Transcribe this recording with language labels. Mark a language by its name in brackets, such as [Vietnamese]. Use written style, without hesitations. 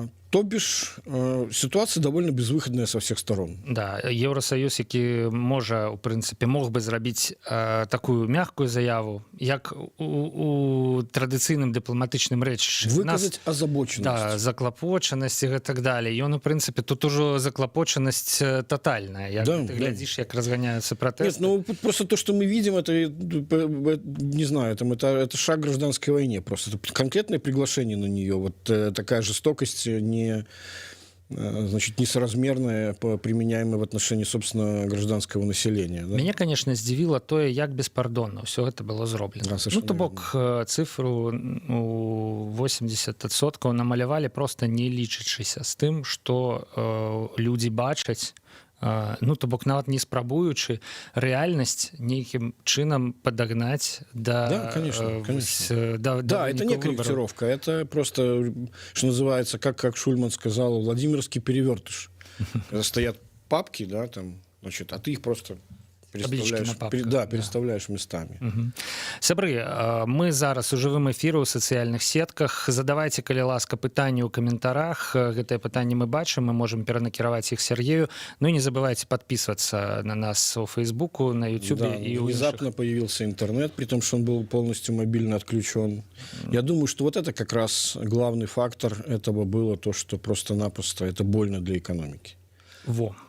[Russian] То бишь ситуация довольно безвыходная со всех сторон. [Belarusian] Да, Евросоюз, які можа, у прынцыпе, мог бы зрабіць такую мягкую заяву, як у традыцыйным дыпламатычным рэчышчы. Выказаць азабочанасць. Да, заклапочанасць і так далее. Ён, у прынцыпе, тут ужо заклапочанасць тотальная. Як да, ты глядзіш, як разганяются протесты. [Russian] Нет, ну просто то, что мы видим, это, не знаю, это шаг к гражданской войне. Просто это конкретное приглашение на нее. Вот такая жестокость значит, несоразмерная, применяемая в отношении, собственно, гражданского населения. Да? [Belarusian] Мяне, конечно, здзівіла тое, як беспардонна ўсё гэта было зроблена. Да, ну, то бок цифру у 80% намалявалі просто не лічачыся з тым, што людзі бачаць, ну, то бок нават не спрабуючы рэальнасць нейкім чынам падагнаць да... [Russian] Да, конечно. Да, это не корректировка, это просто, что называется, как Шульман сказал, Владимирский перевертыш. Стоят папки, да, там, значит, а ты их просто... переставляешь местами. [Belarusian] Сябры, мы зараз у жывым эфіры ў сацыяльных сетках. Задавайце, калі ласка, пытанні ў каментарах. Гэтыя пытанні мы бачым, мы можем перанакіраваць іх Сергею. [Russian] Ну і не забывайте подписываться на нас у Фейсбуку, на Ютубе. Да, и внезапно появился интернет, при том, что он был полностью мобильно отключен. Я думаю, что вот это как раз главный фактор этого было то, что просто-напросто это больно для экономики. Во.